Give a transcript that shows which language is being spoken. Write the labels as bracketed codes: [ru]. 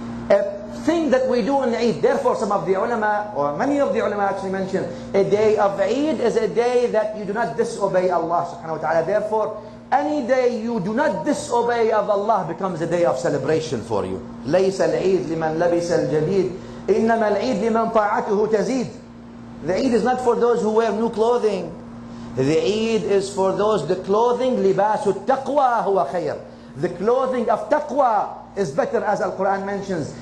[en] A thing that we do in Eid, therefore some of the ulama, or many of the ulama actually mention, a day of Eid is a day that you do not disobey Allah subhanahu wa ta'ala. Therefore, any day you do not disobey of Allah becomes a day of celebration for you. [ar] ليس العيد لمن لبس الجديد إنما العيد لمن طاعته تزيد. [en] The Eid is not for those who wear new clothing. The Eid is for those, the clothing, [ar] libasu taqwa huwa khayr. [en] The clothing of taqwa is better, as Al-Quran mentions.